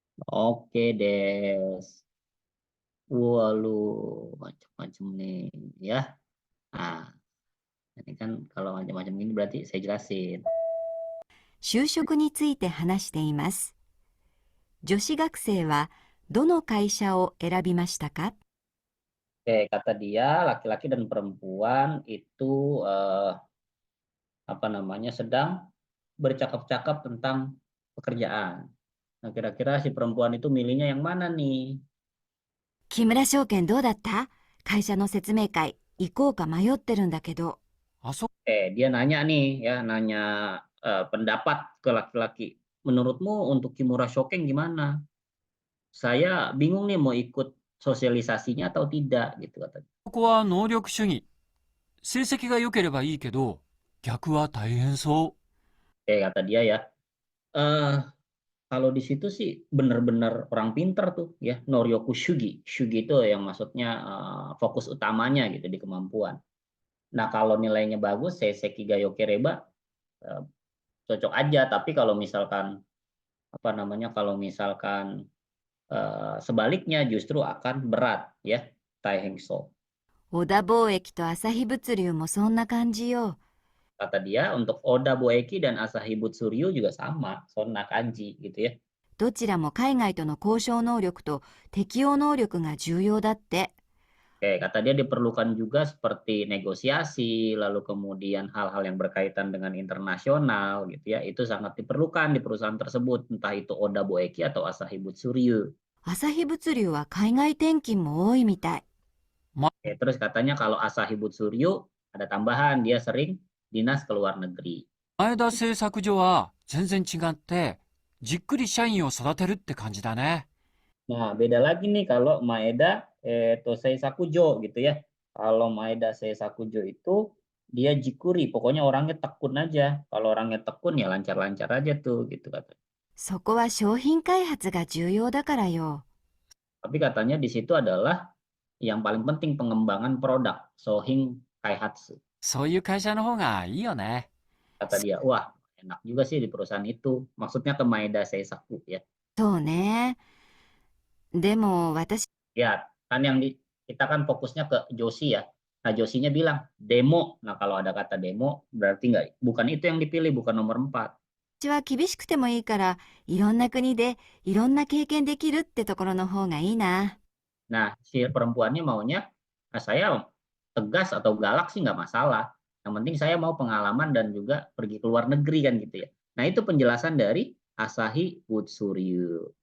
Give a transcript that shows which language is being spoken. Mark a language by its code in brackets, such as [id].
[id] Oke deh. Walu, macam-macam nih ya. Nah, ini kan kalau macam-macam ini berarti saya jelasin. [ja] 就職について話しています。女子学生はどの会社を選びましたか？ [id] Oke, kata dia laki-laki dan perempuan itu apa namanya sedang bercakap-cakap tentang pekerjaan. Nah, kira-kira si perempuan itu milihnya yang mana nih? [ja] 木村証券どうだった？会社の説明会行こうか迷ってるんだけど。あそ [id] Dia nanya nih ya, nanya pendapat ke laki-laki. Menurutmu untuk Kimura Shoken gimana? Saya bingung nih mau ikut sosialisasinya atau tidak gitu katanya. [ja] こは能力主義。成績が良ければいいけど、逆は大変そう。 [id] Kata dia ya, eh Kalau di situ sih benar-benar orang pinter tuh ya, Noryoku Shugi. Shugi itu yang maksudnya fokus utamanya gitu di kemampuan. Nah, kalau nilainya bagus, [ja] Seiseki Gayoke Reba [id] eh, cocok aja. Tapi kalau misalkan apa namanya, kalau misalkan sebaliknya justru akan berat ya, Taihengso. [ja] 小田貿易と朝日物流もそんな感じよ。 [id] Kata dia untuk Oda Boeki dan Asahi Butsuryu juga sama, Sonna Kanji gitu ya. [ja] どちらも海外との交渉能力と適応能力が重要だって。 [id] Oke, kata dia diperlukan juga seperti negosiasi, lalu kemudian hal-hal yang berkaitan dengan internasional gitu ya, itu sangat diperlukan di perusahaan tersebut, entah itu Oda Boeki atau Asahi Butsuryu. [ja] 朝日物流は海外転勤も多いみたい。 [id] Oke, terus katanya kalau Asahi Butsuryu ada tambahan, dia sering dinas ke luar negeri. [ja] 前田製作所は全然違って、じっくり社員を育てるって感じだね。 [id] Nah, beda lagi nih kalau Maeda Tosei Sakujo gitu ya. Kalau Maeda Seisakujo itu dia jikuri, pokoknya orangnya tekun aja. Kalau orangnya tekun ya lancar-lancar aja tuh gitu kata. [ja] そこは商品開発が重要だからよ。 [id] Tapi katanya di situ adalah yang paling penting pengembangan produk, Sohin Kaihatsu. [ja] そういう会社の方がいいよね。 [id] Kata dia, wah enak juga sih di perusahaan itu. Maksudnya ke Maeda Seisaku ya. [ja] そうね。でも私、 [id] Ya, kan kita kan fokusnya ke Joshi ya. Nah, Joshinya bilang demo. Nah, kalau ada kata demo berarti bukan itu yang dipilih, bukan nomor 4. [ja] は厳しくてもいいから、いろんな国でいろんな経験できるってところの方がいいな。 [id] Nah, si perempuannya maunya, saya tegas atau galak sih nggak masalah. Yang penting saya mau pengalaman dan juga pergi ke luar negeri kan gitu ya. Nah, itu penjelasan dari Asahi Butsuryu.